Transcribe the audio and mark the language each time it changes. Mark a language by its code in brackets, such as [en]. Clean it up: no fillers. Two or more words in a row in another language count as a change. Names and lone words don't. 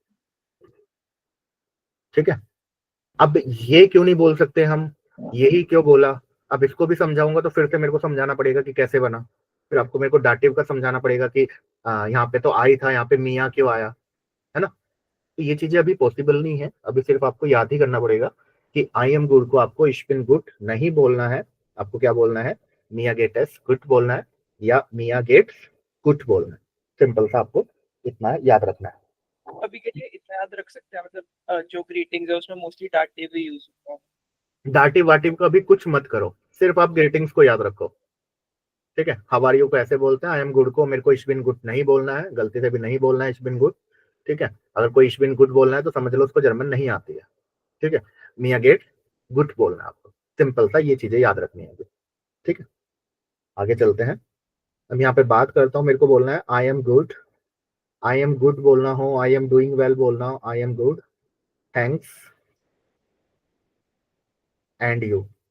[hi] ठीक है, अब ये क्यों नहीं बोल सकते हम, यही क्यों बोला? अब इसको भी समझाऊंगा तो फिर से मेरे को समझाना पड़ेगा कि कैसे बना, फिर आपको मेरे को डाटिव का समझाना पड़ेगा कि यहाँ पे तो आई था, यहाँ पे मियाँ क्यों आया, है ना? तो ये चीजें अभी पॉसिबल नहीं है, अभी सिर्फ आपको याद ही करना पड़ेगा कि [en] I am good [hi] को आपको [de] ich bin gut [hi] नहीं बोलना है, आपको क्या बोलना है, [de] mir geht es gut [hi] बोलना है या [de] mir geht's gut [hi] बोलना है। सिंपल सा आपको इतना याद रखना है। अभी के लिए इतना याद रख सकते हैं, मतलब जो ग्रीटिंग्स है उसमें मोस्टली डाटिव ही यूज होता है। डाटिव वाटिव का भी कुछ मत करो, सिर्फ आप ग्रीटिंग्स को याद रखो। ठीक है, [en] how are you [hi] को ऐसे बोलते हैं, [en] I am good [hi] को मेरे को [de] ich bin gut [hi] नहीं बोलना है, गलती से भी नहीं बोलना है [de] ich bin gut. [hi] ठीक है, अगर कोई [de] ich bin gut [hi] बोलना है तो समझ लो उसको जर्मन नहीं आती है। ठीक है, [de] mir geht gut [hi] बोलना है आपको, सिंपल सा ये चीजें याद रखनी है। ठीक है, आगे चलते हैं। अब यहाँ पे बात करता हूँ, मेरे को बोलना है [en] I am good, I am good [hi] बोलना हो, [en] I am doing well [hi] बोलना हो, [en] I am good, thanks and you.